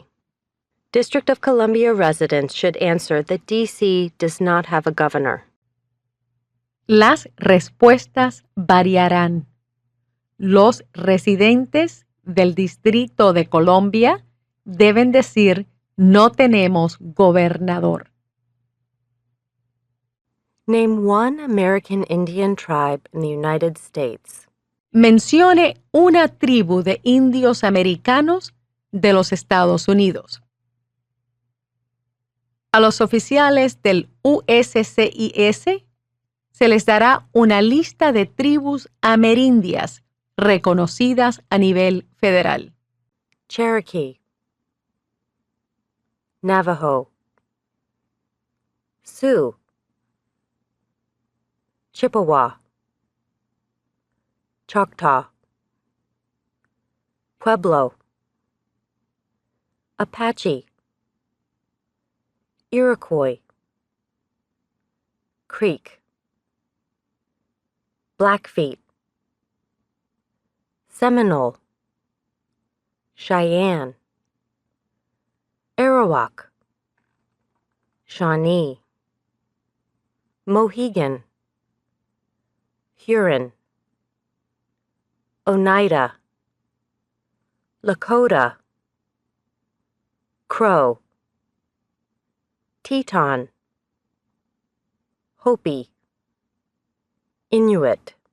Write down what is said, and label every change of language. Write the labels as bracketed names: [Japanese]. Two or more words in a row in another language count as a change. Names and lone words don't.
[English] District of Columbia residents should answer that D.C. does not have a governor. [Spanish] Las respuestas variarán. Los residentes del Distrito de Columbia deben decir no tenemos gobernador. [English] Name one American Indian tribe in the United States. [Spanish] Mencione una tribu de indios americanos de los Estados Unidos. A los oficiales del USCIS se les dará una lista de tribus amerindias reconocidas a nivel federal. Cherokee, Navajo, Sioux, Chippewa, Choctaw, Pueblo, Apache, Iroquois, Creek, Blackfeet, Seminole, Cheyenne, Arawak, Shawnee, Mohegan, Huron, Oneida, Lakota, Crow, Teton, Hopi, Inuit,